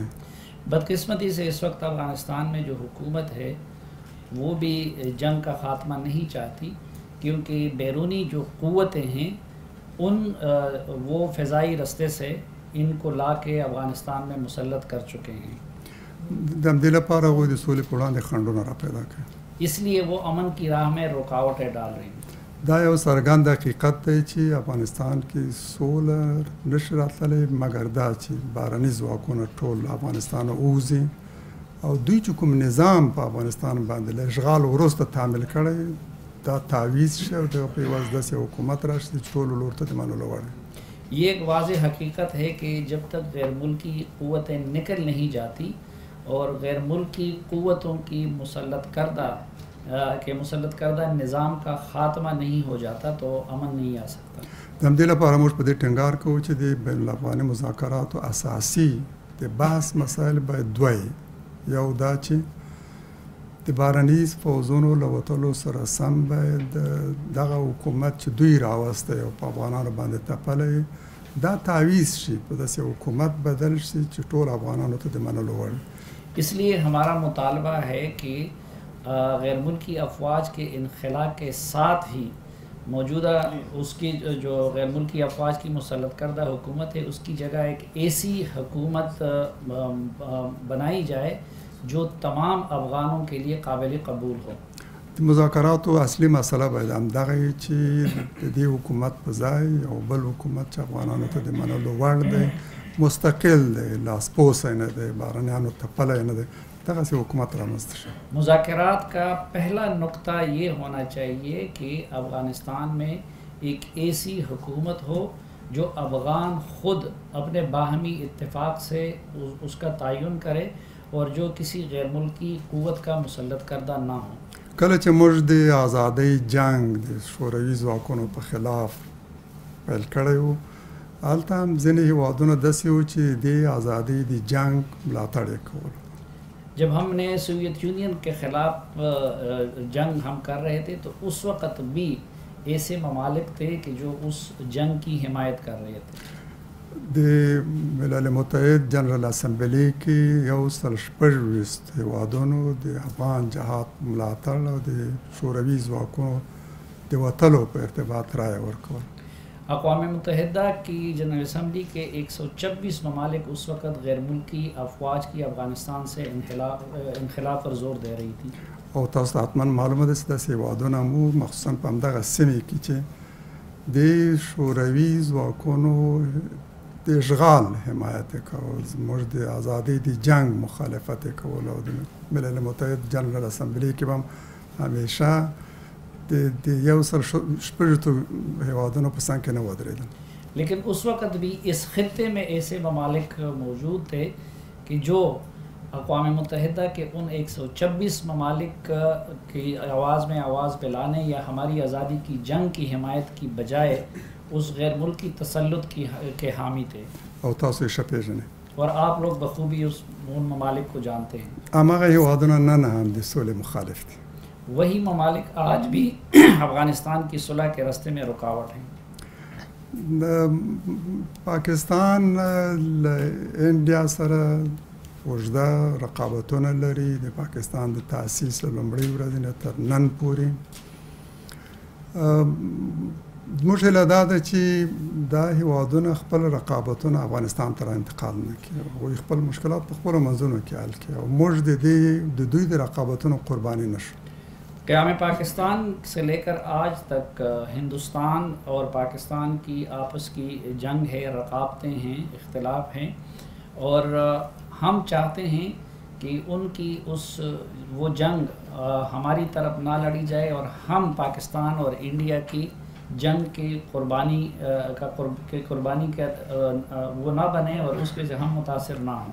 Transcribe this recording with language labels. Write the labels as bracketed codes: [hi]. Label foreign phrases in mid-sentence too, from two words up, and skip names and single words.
[ur] بدقسمتی سے اس وقت افغانستان میں جو حکومت ہے وہ بھی جنگ کا خاتمہ نہیں چاہتی، کیونکہ بیرونی جو قوتیں ہیں وہ فضائی رستے سے ان کو لا کے افغانستان میں مسلط کر چکے ہیں. [ps] د همدې لپاره هغوی د سولې په وړاندې خنډونه را پیدا کړي. [ur] اس لیے وہ امن کی راہ میں رکاوٹیں ډال رہی ہیں. [ps] دا یو څرګند حقیقت دی چې افغانستان کې سوله نشي راتللی مګر دا چې بهرني ځواکونه ټول افغانستان ووځي او دوی چې کوم نظام په افغانستان باندې له اشغال وروسته تعمیل کړی دا تعویض شي او دغه په عوض داسې حکومت راشي چې ټولو لور ته د منلو وړ. [ur] یہ ایک واضح حقیقت ہے کہ جب تک غیر ملکی قوتیں نکل نہیں جاتی اور غیر ملکی قوتوں کی مسلط کردہ نظام کا خاتمہ نہیں ہو جاتا تو امن نہیں آ سکتا. [ps] د همدې لپاره موږ په دې ټینګار کوو چې د بین الافغاني مذاکراتو اساسي د بحث مسایل باید دوی یو دا چې د بارنیز پوځونو له وتلو سره سم باید دغه حکومت چې دوی راوستی او په افغانانو باندې تپلی دا تعویض شي په داسې حکومت بدل شي چې ټول افغانانو ته د منلو وړ. [ur] اس لیے ہمارا مطالبہ ہے کہ غیر ملکی افواج کے انخلا کے ساتھ ہی موجودہ اس کی جو غیر ملکی افواج کی مسلط کردہ حکومت ہے اس کی جگہ ایک ایسی حکومت بنائی جائے جو تمام افغانوں کے لیے قابل قبول ہو. [ps] د مذاکراتو اصلي مسله باید همدغه وي چې د دې حکومت په ځای یو بل حکومت چې افغانانو ته د منلو وړ دی، مستقل دی، لاسپوسی نه دی، بهرنیانو تپلی نه دی، دغسې حکومت رامنځته شي. [ur] مذاکرات کا پہلا نقطہ یہ ہونا چاہیے کہ افغانستان میں ایک ایسی حکومت ہو جو افغان خود اپنے باہمی اتفاق سے اس کا تعین کرے اور جو کسی غیر ملکی قوت کا مسلط کردہ نہ ہو. [ps] کله چې موږ د ازادۍ جنگ د شوروي ځواکونو په خلاف پیل کړی و، هلته هم ځینې هېوادونه داسې وو چې د ازادۍ د جنگ ملاتړ یې کول. [ur] جب ہم نے سوویت یونین کے خلاف جنگ ہم کر رہے تھے تو اس وقت بھی ایسے ممالک تھے کہ جو اس جنگ کی حمایت کر رہے تھے. [ps] د ملل متحد جنرال اسمبلی کې 126 هېوادونو د افغان جهاد ملاتړ او د شوروي ځواکونو د وتلو په ارتباط رایه ورکول. [ur] اقوام متحدہ کی جنرل اسمبلی کے 126 ممالک اس وقت غیر ملکی افواج کی افغانستان سے انخلا پر زور دے رہی تھی. [ps] او تاسو ته حتما معلومه ده چې داسې هېوادونه مو مخصوصا په همدغه سیمې کې چې د شوروي ځواکونو د اشغال حمایت یې کول، زموږ د ازادۍ د جنگ مخالفت یې کول او د ملل متحد جنرال اسمبلی کې به هم همیشه د 126 هېوادونو په څنګ کې نه ودرېدل. [ur] لیکن اس وقت بھی اس خطے میں ایسے ممالک موجود تھے کہ جو اقوام متحدہ کے ان 126 ممالک کی آواز میں آواز پلانے یا ہماری آزادی کی جنگ کی حمایت کی بجائے اس غیر ملکی تسلط کے حامی تھے. [ps] او تاسو یې ښه پېژنئ. [ur] اور آپ لوگ بخوبی ان ممالک کو جانتے ہیں. [ps] هماغه هېوادونه نن هم د سولې مخالف دي. [ur] وہی ممالک آج بھی افغانستان کی صلح کے راستے میں رکاوٹ ہیں. [ps] پاکستان له انډیا سره اوږده رقابتونه لري. د پاکستان د تاسیس له لومړۍ ورځې نه تر نن پورې زموږ هیله دا ده چې دا هېوادونه خپل رقابتونه افغانستان ته انتقال نه کړي، هغوی خپل مشکلات په خپلو منځونو کې حل کړي او موږ د دوی د رقابتونو قرباني نه شو. [ur] قیام پاکستان سے لے کر آج تک ہندوستان اور پاکستان کی آپس کی جنگ ہے، رقابتیں ہیں، اختلاف ہیں، اور ہم چاہتے ہیں کہ ان کی وہ جنگ ہماری طرف نہ لڑی جائے اور ہم پاکستان اور انڈیا کی جنگ کی قربانی کا وہ نہ بنے اور اس کے سے ہم متاثر نہ ہوں.